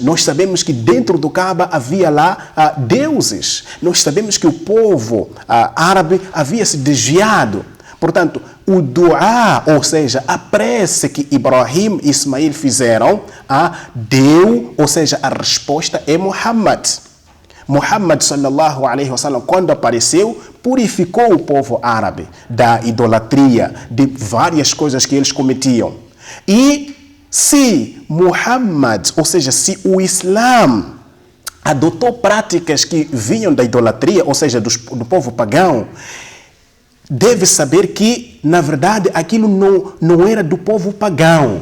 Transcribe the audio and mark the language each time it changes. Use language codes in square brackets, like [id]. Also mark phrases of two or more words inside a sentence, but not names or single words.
[pt] Nós sabemos que dentro do Kaaba havia lá deuses. Nós sabemos que o povo árabe havia se desviado. Portanto, o dua, ou seja, a prece que Ibrahim e Ismael fizeram, deu, ou seja, a resposta é Muhammad. [ar] محمد صلى الله عليه وسلم, [pt] quando apareceu, purificou o povo árabe da idolatria, de várias coisas que eles cometiam. E se Muhammad, ou seja, se o Islã adotou práticas que vinham da idolatria, ou seja, do povo pagão, deve saber que, na verdade, aquilo não era do povo pagão.